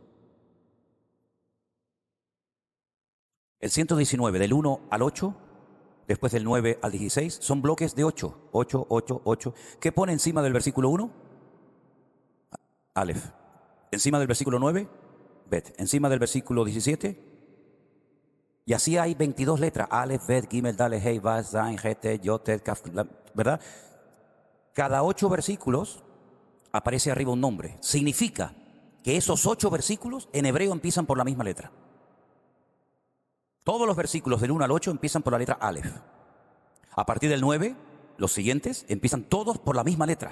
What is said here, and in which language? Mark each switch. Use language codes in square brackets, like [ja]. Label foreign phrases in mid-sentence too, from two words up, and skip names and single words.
[es] El 119, del 1 al 8, después del 9 al 16, son bloques de 8. 8, 8, 8. ¿Qué pone encima del versículo 1? Aleph. Encima del versículo 9, Bet. Encima del versículo 17. Y así hay 22 letras. Aleph, Bet, Gimel, Daleth, Hei, Vav, Zain, Het, Yod, Tet, Kaf, ¿verdad? Cada 8 versículos aparece arriba un nombre. Significa que esos 8 versículos en hebreo empiezan por la misma letra. Todos los versículos del 1 al 8 empiezan por la letra Aleph. A partir del 9, los siguientes empiezan todos por la misma letra.